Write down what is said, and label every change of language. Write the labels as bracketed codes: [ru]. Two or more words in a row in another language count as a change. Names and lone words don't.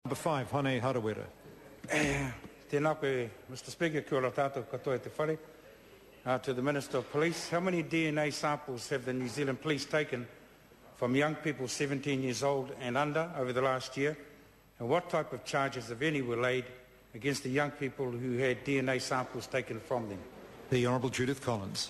[en] Number 5, Hone Harawira. [mi] Tēnā koe, [en] Mr. Speaker, [mi] kia ora tātou katoa te whare. [en] To the Minister of Police, how many DNA samples have the New Zealand Police taken from young people 17 years old and under over the last year? And what type of charges, if any, were laid against the young people who had DNA samples taken from them? The Honourable Judith Collins.